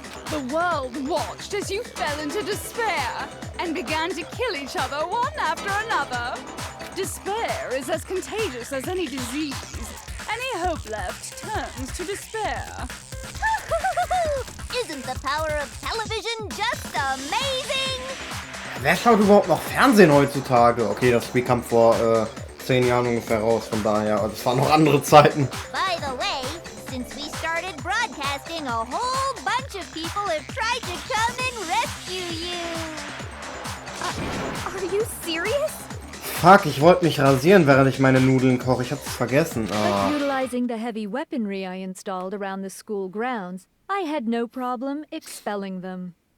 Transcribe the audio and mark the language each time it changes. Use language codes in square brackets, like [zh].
[en] The world watched as you fell into despair and began to kill each other one after another. Despair is as contagious as any disease. Any hope left turns to despair. Isn't the power of television just amazing? [de] Wer schaut überhaupt noch Fernsehen heutzutage? Okay, das Spiel kam vor 10 Jahren ungefähr raus, von daher, es waren noch andere Zeiten. [en] By the way, since we started broadcasting, a whole bunch of people have tried to come and rescue you. Are you serious? [de] Fuck, ich wollte mich rasieren, während ich meine Nudeln koche. Ich hab's vergessen. [en] But utilizing the heavy weaponry I installed around the school grounds, I had no problem expelling them.